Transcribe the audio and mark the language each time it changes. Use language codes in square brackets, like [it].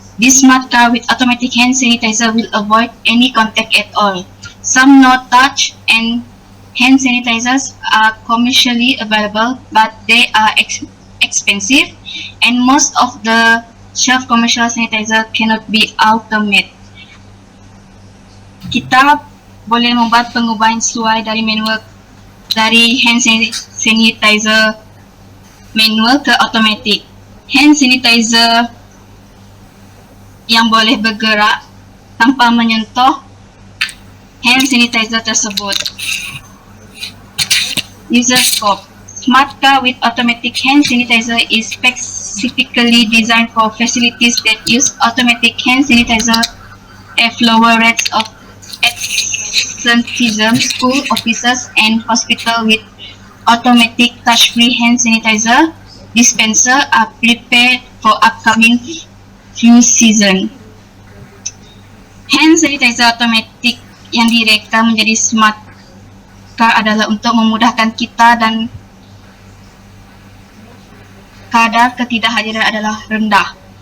[en] This smart car with automatic hand sanitizer will avoid any contact at all. Some no-touch and hand sanitizers are commercially available, but they are expensive, and most of the shelf commercial sanitizer cannot be automated. [ms] Kita boleh membuat pengubahan sesuai dari manual dari hand sanitizer manual ke automatic. Hand sanitizer yang boleh bergerak tanpa menyentuh hand sanitizer tersebut. [en] User scope. Smart car with automatic hand sanitizer is specifically designed for facilities that use automatic hand sanitizer, have lower rates of absenteeism. School, offices, and hospital with automatic touch-free hand sanitizer dispenser are prepared for upcoming flu season. [ms] Hand sanitizer automatic yang direka menjadi smart car adalah untuk memudahkan kita dan kadar ketidakhadiran adalah rendah.